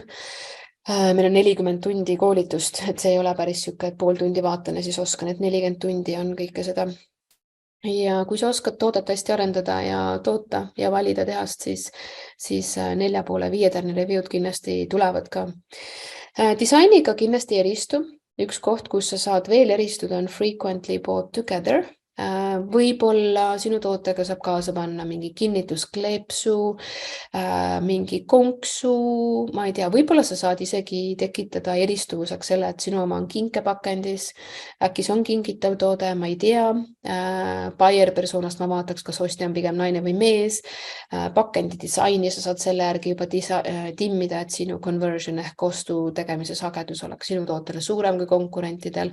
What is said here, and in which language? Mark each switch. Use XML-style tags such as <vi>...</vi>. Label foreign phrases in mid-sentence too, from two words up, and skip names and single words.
<et>Meil on 40 tundi koolitust, et see ei ole päris siuke, et pool tundi vaatan ja siis oskan, et 40 tundi on kõike seda. Ja kui sa oskad toodet hästi arendada ja toota ja valida tehast, siis 4,5-5 review'd kindlasti tulevad ka. Disainiga kindlasti eristu. Üks koht, kus sa saad veel eristuda, on</et> <en>frequently bought together.</en> <et>Võib-olla sinu tootega saab kaasa panna mingi kinnituskleepsu, mingi konksu, ma ei tea, võib-olla sa saad isegi tekitada eristuvuseks selle, et sinu oma on kinkepakendis, äkki see on kingitav toode, ma ei tea,</et> <en>buyer personast</en> <et>ma vaataks, kas ostja on pigem naine või mees, pakendi disaini sa saad selle järgi juba timmida, et sinu conversion ehk ostu tegemise sagedus oleks sinu tootele suurem kui konkurentidel.</et>